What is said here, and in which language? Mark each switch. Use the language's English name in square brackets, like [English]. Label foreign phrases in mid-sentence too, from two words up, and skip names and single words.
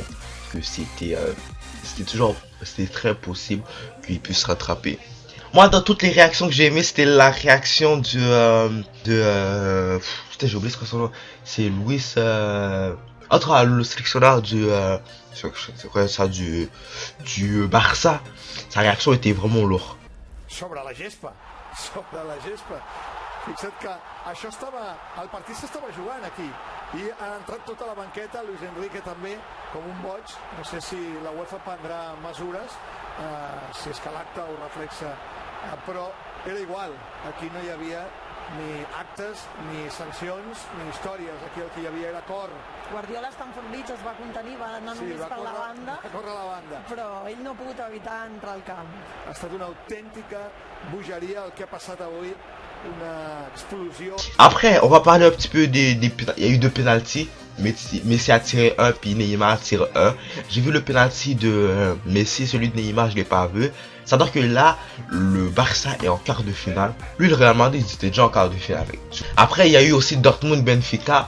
[French] Que c'était très possible qu'ils puissent rattraper. Moi, dans toutes les réactions que j'ai aimées, c'était la réaction putain, j'ai oublié ce que son nom. C'est Luis, entre le sélectionneur du Barça. Sa réaction était vraiment lourde. [Catalan] Sobre la gespa. Fixa't que això el partit s'estava jugant aquí i ha entrat tota la banqueta, Luis Enrique també, com un boig. No sé si la UEFA prendrà mesures, si és que l'acte ho reflexa, però era igual, aquí no hi havia ni actes, ni sancions, ni històries, aquí el que hi havia era cor. Guardiola està enfornit, es va contenir, va anar només per la banda, va córrer a la banda, però ell no ha pogut evitar entrar al camp. Ha estat una autèntica bogeria el que ha passat avui, una explosion. [French] Après, on va parler un petit peu il y a eu deux penalties. Messi a tiré un, puis Neymar a tiré un. J'ai vu le penalty de Messi, celui de Neymar, je l'ai pas vu. Ça veut dire que là, le Barça est en quart de finale. Lui, le Real Madrid, ils étaient déjà en quart de finale. Après, il y a eu aussi Dortmund-Benfica.